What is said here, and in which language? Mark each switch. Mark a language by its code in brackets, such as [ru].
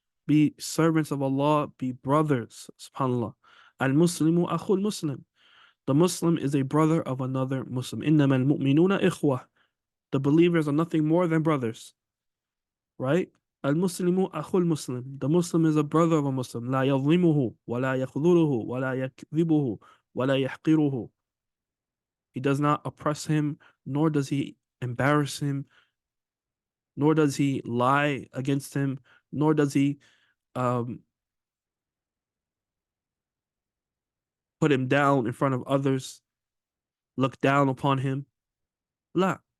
[en] Be servants of Allah, be brothers, subhanAllah. [ar] Al-Muslimu akhul Muslim. [en] The Muslim is a brother of another Muslim. [ar] إِنَّمَا الْمُؤْمِنُونَ إِخْوَةٌ. [en] The believers are nothing more than brothers, right? [ar] Al-Muslimu akhul Muslim. [en] The Muslim is a brother of a Muslim. [ar] لا يظلمه ولا يخذله ولا يكذبه ولا يحقره. [en] He does not oppress him, nor does he embarrass him, nor does he lie against him, nor does he put him down in front of others, look down upon him. La.